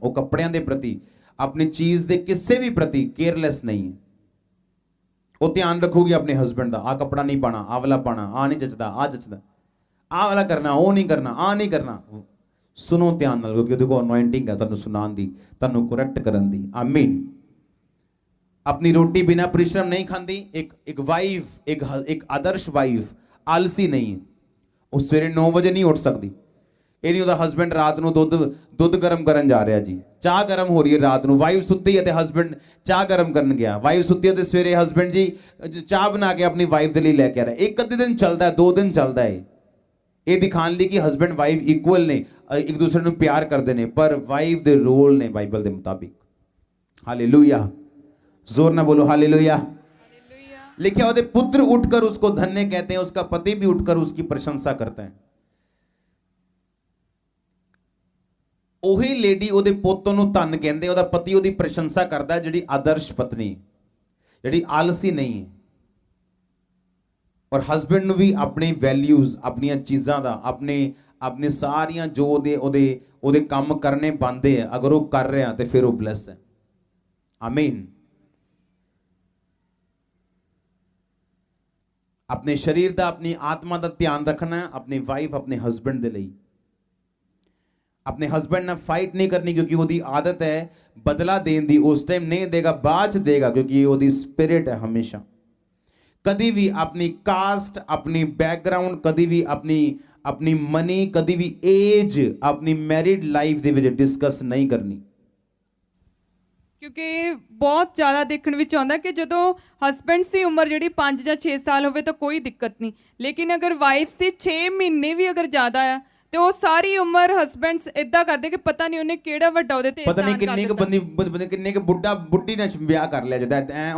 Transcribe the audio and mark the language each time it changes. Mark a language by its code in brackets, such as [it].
[pa] ਉਹ ਕੱਪੜਿਆਂ ਦੇ ਪ੍ਰਤੀ, ਆਪਣੀ ਚੀਜ਼ ਦੇ ਕਿਸੇ ਵੀ ਪ੍ਰਤੀ ਕੇਅਰਲੈਸ ਨਹੀਂ ਹੈ। ਉਹ ਧਿਆਨ ਰੱਖੂਗੀ ਆਪਣੇ ਹਸਬੈਂਡ ਦਾ, ਆਹ ਕੱਪੜਾ ਨਹੀਂ ਪਾਣਾ, ਆਹ ਵਾਲਾ ਪਾਣਾ, ਆਹ ਨਹੀਂ ਜੱਚਦਾ, ਆਹ ਜੱਚਦਾ, ਆਹ ਵਾਲਾ ਕਰਨਾ, ਉਹ ਨਹੀਂ ਕਰਨਾ, ਆਹ ਨਹੀਂ ਕਰਨਾ। ਸੁਣੋ ਧਿਆਨ ਨਾਲ, ਕਿਉਂਕਿ ਉਹਦੇ ਕੋਲ ਅਨੋਇੰਟਿੰਗ ਹੈ ਤੁਹਾਨੂੰ ਸੁਣਾਉਣ ਦੀ, ਤੁਹਾਨੂੰ ਕਰੈਕਟ ਕਰਨ ਦੀ। ਆਮੀਨ। [hi] अपनी रोटी बिना परिश्रम नहीं खाती। एक वाइफ, एक आदर्श वाइफ आलसी नहीं है। वो सवेरे 9 बजे नहीं उठ सकती। ये नहीं [pa] ਉਹਦਾ ਹਸਬੈਂਡ ਰਾਤ ਨੂੰ ਦੁੱਧ ਗਰਮ ਕਰਨ ਜਾ ਰਿਹਾ ਜੀ, ਚਾਹ ਗਰਮ ਹੋ ਰਹੀ ਹੈ ਰਾਤ ਨੂੰ, ਵਾਈਫ ਸੁੱਤੀ ਹੈ ਤੇ ਹਸਬੈਂਡ ਚਾਹ ਗਰਮ ਕਰਨ ਗਿਆ, ਵਾਈਫ ਸੁੱਤੀ ਹੈ ਤੇ ਸਵੇਰੇ ਹਸਬੈਂਡ ਜੀ ਚਾਹ ਬਣਾ ਕੇ ਆਪਣੀ ਵਾਈਫ ਦੇ ਲਈ ਲੈ ਕੇ ਆ ਰਿਹਾ। ਇੱਕ ਅੱਧੇ ਦਿਨ ਚੱਲਦਾ ਹੈ, 2 ਦਿਨ ਚੱਲਦਾ ਹੈ, ਇਹ ਦਿਖਾਣ ਲਈ ਕਿ ਹਸਬੈਂਡ ਵਾਈਫ ਇਕੁਅਲ ਨੇ, ਇੱਕ ਦੂਸਰੇ ਨੂੰ ਪਿਆਰ ਕਰਦੇ ਨੇ, ਪਰ ਵਾਈਫ ਦੇ ਰੋਲ ਨੇ ਬਾਈਬਲ ਦੇ ਮੁਤਾਬਿਕ। [hi] हालेलुया, जोर ना बोलो हालेलुया। लिखा होते पुत्र उठकर उसको धन्य कहते हैं, उसका पति भी उठकर उसकी प्रशंसा करता है। [pa] ਉਹੀ ਲੇਡੀ ਉਹਦੇ ਪੁੱਤ ਨੂੰ ਧੰਨ ਕਹਿੰਦੇ, ਉਹਦਾ ਪਤੀ ਉਹਦੀ ਪ੍ਰਸ਼ੰਸਾ ਕਰਦਾ, ਜਿਹੜੀ ਆਦਰਸ਼ ਪਤਨੀ, ਜਿਹੜੀ ਆਲਸੀ ਨਹੀਂ ਹੈ। ਔਰ ਹਸਬੈਂਡ ਨੂੰ ਵੀ ਆਪਣੀ ਵੈਲਿਊਜ਼, ਆਪਣੀਆਂ ਚੀਜ਼ਾਂ ਦਾ, ਆਪਣੇ ਸਾਰੀਆਂ ਜੋ ਉਹਦੇ ਕੰਮ ਕਰਨੇ ਬਣਦੇ ਆ, ਅਗਰ ਉਹ ਕਰ ਰਿਹਾ ਤੇ ਫਿਰ ਉਹ ਬਲੈਸ ਹੈ। ਆਮੀਨ। ਆਪਣੇ ਸਰੀਰ ਦਾ, ਆਪਣੀ ਆਤਮਾ ਦਾ ਧਿਆਨ ਰੱਖਣਾ ਹੈ, ਆਪਣੀ ਵਾਈਫ, ਆਪਣੇ ਹਸਬੈਂਡ ਦੇ ਲਈ। [hi] अपने हस्बैंड ਨਾਲ फाइट नहीं करनी, क्योंकि ਉਹਦੀ आदत है बदला देने ਦੀ। उस टाइम नहीं देगा, बाद देगा, क्योंकि ये ਉਹਦੀ स्पिरिट है। हमेशा कभी भी अपनी कास्ट, अपनी बैकग्राउंड, कभी भी अपनी मनी, कभी भी एज अपनी मैरिड लाइफ [pa] ਦੇ ਵਿੱਚ [hi] डिस्कस नहीं करनी। [pa] ਕਿਉਂਕਿ ਬਹੁਤ ਜ਼ਿਆਦਾ ਦੇਖਣ ਵਿੱਚ ਆਉਂਦਾ ਕਿ ਜਦੋਂ ਹਸਬੈਂਡਸ ਦੀ ਉਮਰ ਜਿਹੜੀ 5 ਜਾਂ 6 ਸਾਲ ਹੋਵੇ ਤਾਂ ਕੋਈ ਦਿੱਕਤ ਨਹੀਂ, ਲੇਕਿਨ ਅਗਰ ਵਾਈਫਸ ਦੀ 6 ਮਹੀਨੇ ਵੀ ਅਗਰ ਜ਼ਿਆਦਾ ਆ ਤੇ ਉਹ ਸਾਰੀ ਉਮਰ ਹਸਬੈਂਡਸ ਇਦਾਂ ਕਰਦੇ ਕਿ ਪਤਾ ਨਹੀਂ ਉਹਨੇ ਕਿਹੜਾ ਵੱਡਾ ਉਹਦੇ ਤੇ ਪਤਾ ਨਹੀਂ ਕਿੰਨੇ ਕੁ ਬੰਦੇ ਕਿੰਨੇ ਕੁ ਬੁੱਢੀ ਨਾਲ ਵਿਆਹ ਕਰ ਲਿਆ ਜਾਂਦਾ ਐ।